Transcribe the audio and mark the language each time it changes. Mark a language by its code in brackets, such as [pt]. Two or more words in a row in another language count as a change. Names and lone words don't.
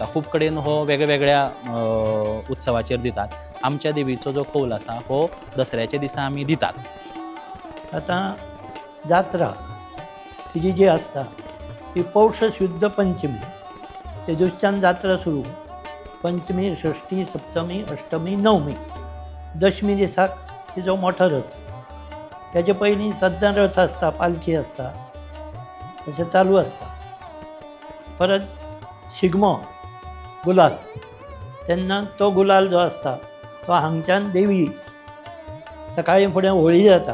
[kok] खूब कडेन हो वेगळ्या उत्सवाचेर दितात. आमच्या देवीचो जो कौल आसा हो दसऱ्याच्या दिसा आमी दितात. आतां जात्रा तिजी जी आसता ती पौष शुद्ध पंचमी ते दिवच्यान जात्रा सुरू. पंचमी, षष्ठी, सप्तमी, अष्टमी, नवमी, दशमी दिसाक तिजो मोठो रथ. तेजे पयलीं सद्दां रथ आसता, पालखी आसता, तशें चालू आसता. परत शिगमो, गुलाल, तेन्ना तो गुलाल जो आसता तो हांगच्यान देवी सकाळीं फुडें होळी जाता.